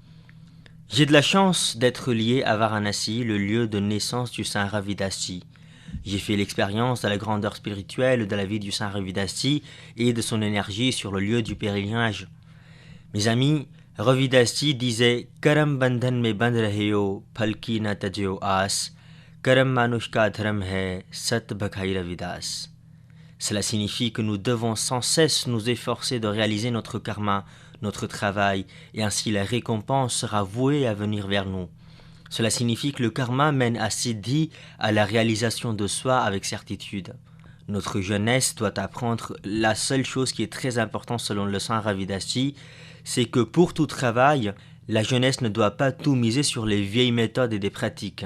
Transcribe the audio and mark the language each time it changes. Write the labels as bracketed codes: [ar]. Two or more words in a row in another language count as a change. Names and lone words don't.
[fr] J'ai de la chance d'être lié à Varanasi, le lieu de naissance du Saint Ravidasji. J'ai fait l'expérience de la grandeur spirituelle de la vie du Saint Ravidasji et de son énergie sur le lieu du pèlerinage. Mes amis, Ravidasji disait « [hi] कर्म बंधन में बंध रहियो, फलकी ना तजियो आस, कर्म मानुष का धर्म है, सत भाखै रविदास ». [fr] Cela signifie que nous devons sans cesse nous efforcer de réaliser notre karma, notre travail, et ainsi la récompense sera vouée à venir vers nous. Cela signifie que le karma mène à Siddhi, à la réalisation de soi avec certitude. Notre jeunesse doit apprendre la seule chose qui est très importante selon le Saint Ravidasji, c'est que pour tout travail, la jeunesse ne doit pas tout miser sur les vieilles méthodes et des pratiques.